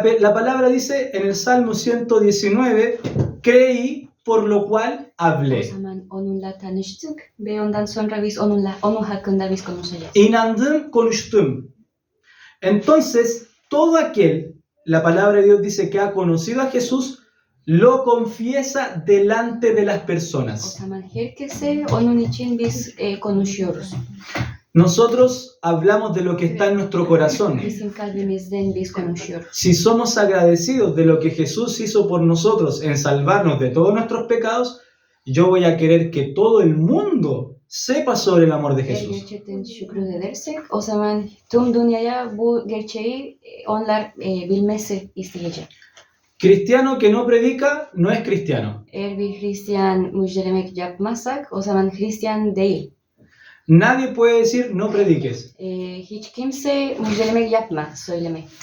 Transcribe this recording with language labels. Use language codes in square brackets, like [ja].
[es] la palabra dice en el Salmo 119, creí por lo cual [tr] o [es] hablé. [tr] zaman onunla tanıştık ve ondan sonra biz onun hakkında biz konuşacağız. Inandım, konuştum. [es] Entonces, todo aquel, la palabra de Dios dice que ha conocido a Jesús, lo confiesa delante de las [tr] O [es] personas. [tr] zaman herkese onun için biz konuşuyoruz. [es] Nosotros hablamos de lo que está en nuestro corazón. [tr] Bizim kalbimizden biz konuşuyoruz. [es] Si somos agradecidos de lo que Jesús hizo por nosotros en salvarnos de todos nuestros pecados, yo voy a querer que todo el mundo sepa sobre el amor de [tr] Eğer [es] Jesús. [tr] gerçekten şükredersek o zaman tüm dünyaya bu gerçeği onlar bilmesi isteyecek. [es] Cristiano que no predica no es cristiano. [tr] Eğer bir Hristiyan müjdelemek yapmazsak o zaman Hristiyan değil. [es] Nadie puede decir no prediques. [tr] Hiç kimse müjdelemek yapma, söylemek.